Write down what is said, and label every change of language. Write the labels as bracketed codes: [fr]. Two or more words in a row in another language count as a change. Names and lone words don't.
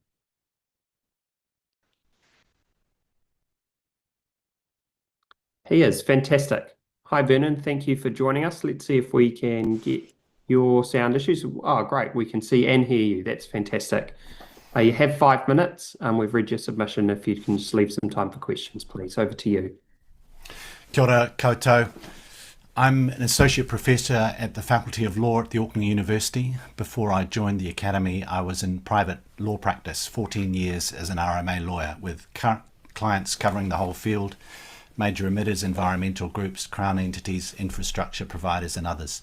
[en] He is. Fantastic. Hi, Vernon. Thank you for joining us. Let's see if we can get your sound issues. Oh, great. We can see and hear you. That's fantastic. You have 5 minutes. We've read your submission. If you can just leave some time for questions, please. Over to you. [mi] Kia ora koutou. [en] I'm an associate professor at the Faculty of Law at the Auckland University. Before I joined the academy, I was in private law practice, 14 years as an RMA lawyer with clients covering the whole field, major emitters, environmental groups, Crown entities, infrastructure providers and others.